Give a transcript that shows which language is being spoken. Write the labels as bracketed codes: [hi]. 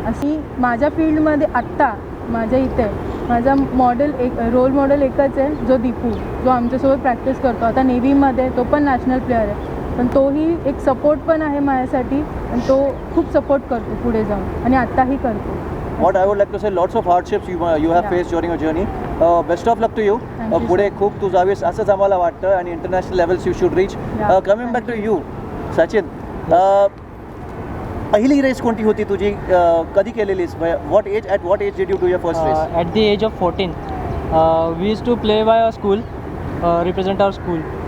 [mr] अशी माझ्या फील्डमध्ये आत्ता माझ्या इथे माझा रोल मॉडेल एकच आहे, जो दीपू, जो आमच्यासोबत प्रॅक्टिस करतो आता नेव्हीमध्ये. तो पण नॅशनल प्लेअर आहे, पण तोही एक सपोर्ट पण आहे माझ्यासाठी आणि तो खूप सपोर्ट करतो पुढे जाऊन आणि आत्ताही करतो. [en] What I would like to say, lots of hardships you have Yeah. faced during your journey. Best of luck to you. Thank you, [mr] पुढे [en] sir. [mr] खूप तू जावीस असंच आम्हाला वाटतं आणि [en] International levels you should reach. Yeah. Coming back to you Sachin, [mr] पहिली race कोणती होती तुझी, कधी केलेलीस, [en] At what age did you do your first race? At the age of 14, we used to play by our school, represent our school.